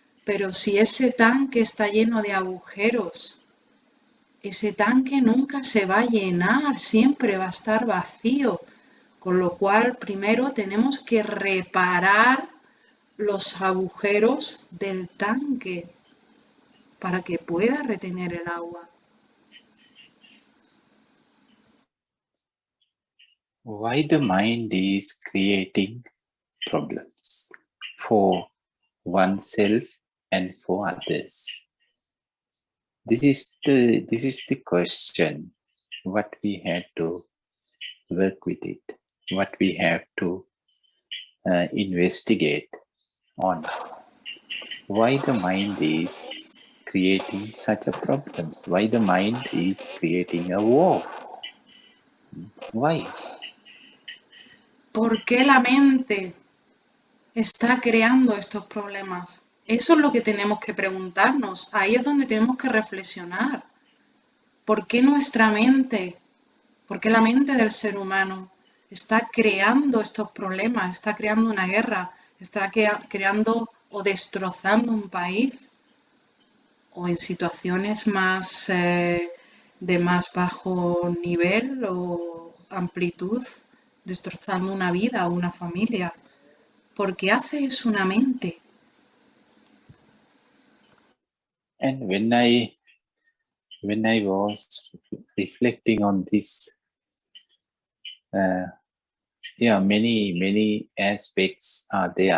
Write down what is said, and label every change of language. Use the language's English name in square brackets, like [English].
[Spanish] Pero si ese tanque está lleno de agujeros, ese tanque nunca se va a llenar, siempre va a estar vacío. Con lo cual, primero tenemos que reparar los agujeros del tanque para que pueda retener el agua. [English] Why the mind is creating problems for oneself and for others? This is the question. What we have to work with it. What we have to investigate on. Why the mind is creating such a problems? Why the mind is creating a war? Why? [Spanish] ¿Por qué la mente está creando estos problemas? Eso es lo que tenemos que preguntarnos. Ahí es donde tenemos que reflexionar. ¿Por qué nuestra mente, por qué la mente del ser humano está creando estos problemas, está creando una guerra, está creando o destrozando un país? O en situaciones más de más bajo nivel o amplitud, destrozando una vida o una familia. Porque hace eso una mente. [English] And when I was reflecting on this, many aspects are there.